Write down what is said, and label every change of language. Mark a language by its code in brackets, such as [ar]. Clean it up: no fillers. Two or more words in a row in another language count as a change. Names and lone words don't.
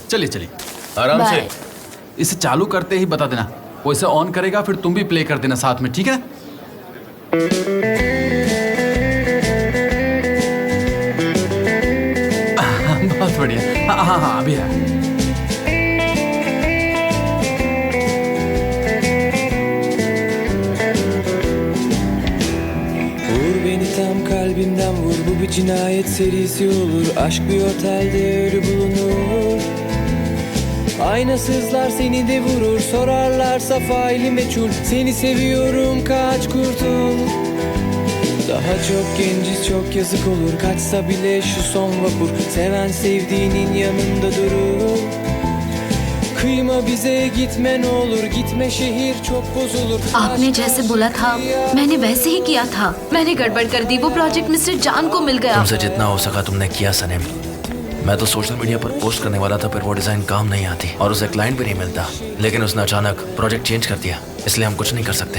[hi] चलिए चलिए आराम से। बाय। इसे चालू करते ही बता देना, वो इसे ऑन करेगा, फिर तुम भी प्ले कर देना साथ में, ठीक है ना? बहुत बढ़िया। हाँ अभी है। [tr] Vur beni tam kalbimden vur, bu bir cinayet serisi olur. Aşk bir otelde ölü bulunur. Aynasızlar seni de vurur, sorarlarsa faili meçhul. Seni seviyorum, kaç kurtul. Daha çok genciz, çok yazık olur. Kaçsa bile şu son vapur, seven sevdiğinin yanında durur. Kıyma bize, gitme ne olur, gitme şehir çok bozulur. [hi] आपने जैसे बोला था मैंने वैसे ही किया था। मैंने गड़बड़ कर दी, वो प्रोजेक्ट मिस्टर जान को मिल गया। तुमसे जितना हो सका तुमने किया सनेम। मैं तो सोशल मीडिया पर पोस्ट करने वाला था, पर वो डिजाइन काम नहीं आती और उसे क्लाइंट भी नहीं मिलता। लेकिन उसने अचानक प्रोजेक्ट चेंज कर दिया, इसलिए हम कुछ नहीं कर सकते।